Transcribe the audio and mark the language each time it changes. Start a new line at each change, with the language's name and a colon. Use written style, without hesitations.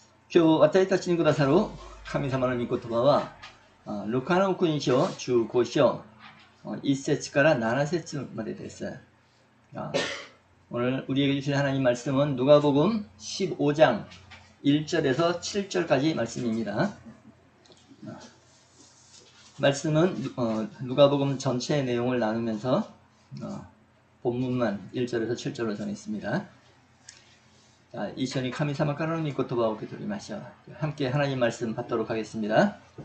Japanese: 今日私たちにくださる神様の御言葉は、ルカの福音書15章1節から7節までです。
Korean: 오늘 우리에게 주신 하나님 말씀은 누가복음 15장 1절에서 7절까지 말씀입니다. 말씀은 누가복음 전체의 내용을 나누면서 본문만 1절에서 7절로 전했습니다.
Japanese: 자, 一緒に神様からの御言葉を受け取りましょう。
Korean: 함께 하나님 말씀 받도록 하겠습니다.